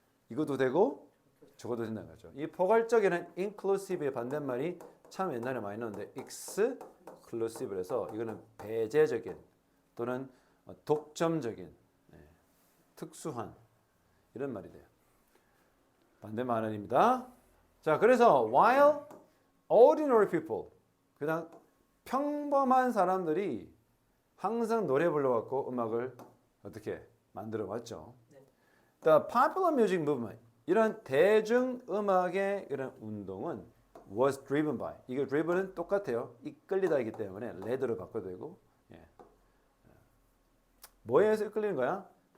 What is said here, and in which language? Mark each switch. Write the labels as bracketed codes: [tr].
[ko] 이것도 되고 저것도 된다는 거죠. 이 포괄적에는 inclusive의 반대말이 참 옛날에 많이 나오는데 exclusive에서 이거는 배제적인 또는 독점적인, 특수한 이런 말이 돼요. 반대말입니다. 자, 그래서 [en] while ordinary people, [ko] 그냥 평범한 사람들이 항상 노래 불러왔고 음악을 어떻게 만들어 왔죠. [en] The popular music movement, [ko] 이런 대중음악의 이런 운동은 [en] was driven by, [ko] 이게 driven은 똑같아요. 이끌리다이기 때문에 led로 바꿔도 되고, 뭐에 의해서 이끌리는 거야?